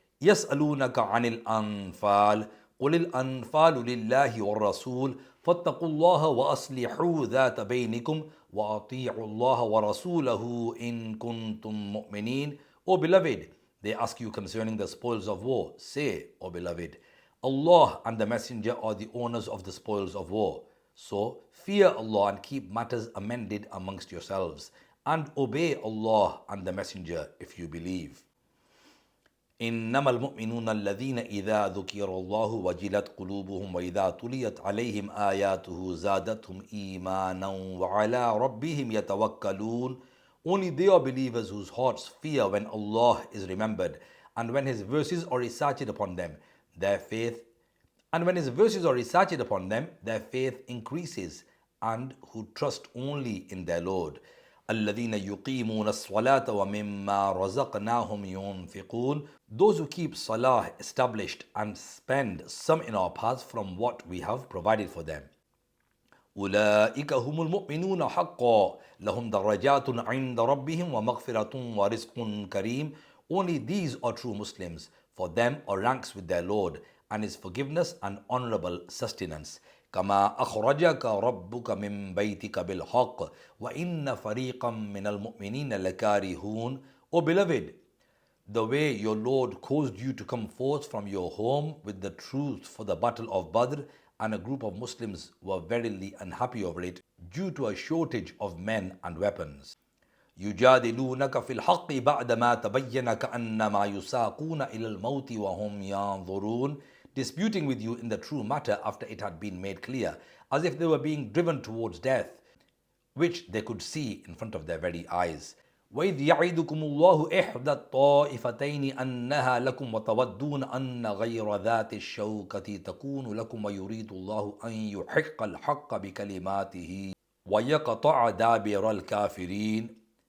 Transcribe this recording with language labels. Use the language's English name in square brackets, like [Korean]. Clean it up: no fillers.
[Arabic] يَسْأَلُونَكَ عَنِ الْأَنْفَالِ قُلِ الْأَنْفَالُ لِلَّهِ وَالرَّسُولِ فَاتَّقُوا اللَّهَ وَأَصْلِحُوا ذَاتَ بَيْنِكُمْ وَأَطِيعُوا اللَّهَ وَرَسُولَهُ إِن كُنتُم مُؤْمِنِينَ. [English] O beloved, they ask you concerning the spoils of war. Say, O beloved, Allah and the Messenger are the owners of the spoils of war. So fear Allah and keep matters amended amongst yourselves, and obey Allah and the Messenger if you believe. [Arabic] إنما المؤمنون الذين إذا ذكر الله وجلت قلوبهم وإذا تليت عليهم آياته زادتهم إيمانا وعلى ربهم يتوكلون. [English] Only they are believers whose hearts fear when Allah is remembered, and when His verses are recited upon them, their faith their faith increases, and who trust only in their Lord. [Arabic] الذين يقيمون الصلاة ومما رزقناهم ينفقون. [English] Those who keep salah established and spend some in our path from what we have provided for them. [Arabic] أولئك هم المؤمنون حقا لهم درجات عند ربهم ومغفرة ورزق كريم. [English] Only these are true Muslims. For them are ranks with their Lord, and His forgiveness and honorable sustenance. [Arabic] كما أخرجك ربك من بيتك بالحق وإن فريقا من المؤمنين لكارهون. [English] O beloved, the way your Lord caused you to come forth from your home with the truth for the battle of Badr, and a group of Muslims were verily unhappy over it due to a shortage of men and weapons. [Arabic] يجادلونك في الحق بعدما تبين كأنما يساقون إلى الموت وهم ينظرون. [English] Disputing with you in the true matter after it had been made clear, as if they were being driven towards death, which they could see in front of their very eyes. [Arabic] وَإِذْ يَعِدُكُمُ اللَّهُ إِحْدَى الطَّائِفَتَيْنِ أَنَّهَا لَكُمْ وَتَوَدُّونَ أَنَّ غَيْرَ ذَاتِ الشَّوْكَةِ تَكُونُ لَكُمْ وَيُرِيدُ اللَّهُ أَنْ يُحِقَّ الْحَقَّ بِكَلِمَاتِهِ وَيَقْطَعَ دَابِرَ الْكَافِرِينَ.